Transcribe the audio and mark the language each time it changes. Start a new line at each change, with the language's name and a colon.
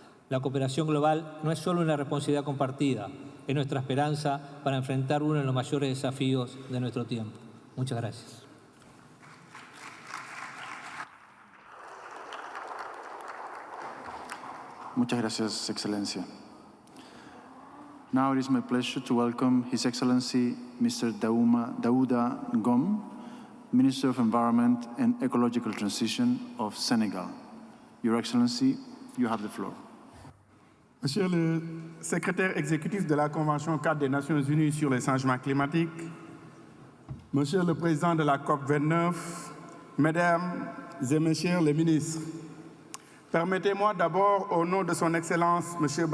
Spanish: La cooperación global no es solo una responsabilidad compartida, es nuestra esperanza para enfrentar uno de los mayores desafíos de nuestro tiempo. Muchas gracias. Muchas gracias, Excelencia.
English: Now it is my pleasure to welcome His Excellency Mr. Daouda Ngom, Minister of Environment and Ecological Transition of Senegal. Your Excellency, you have the floor.
French: Monsieur le secrétaire exécutif de la Convention cadre des Nations Unies sur les changements climatiques, Monsieur le président de la COP29, Mesdames et Messieurs les ministres, permettez-moi d'abord, au nom de son Excellence, M.